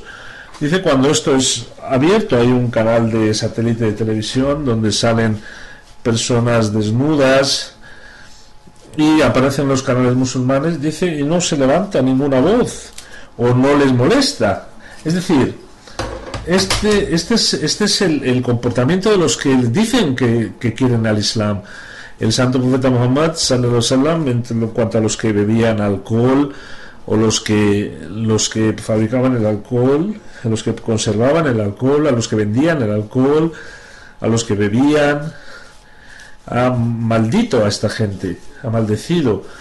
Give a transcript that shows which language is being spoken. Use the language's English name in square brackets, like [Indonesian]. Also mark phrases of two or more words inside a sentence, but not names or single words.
[Spanish] Dice, cuando esto es abierto, hay un canal de satélite de televisión donde salen personas desnudas y aparecen los canales musulmanes, dice, y no se levanta ninguna voz o no les molesta. Es decir, este es el comportamiento de los que dicen que quieren al Islam. El santo profeta Muhammad [Arabic] صلى الله عليه وسلم, [Spanish] en cuanto a los que bebían alcohol o los que fabricaban el alcohol, a los que conservaban el alcohol, a los que vendían el alcohol, a los que bebían, ha maldito a esta gente, ha maldecido.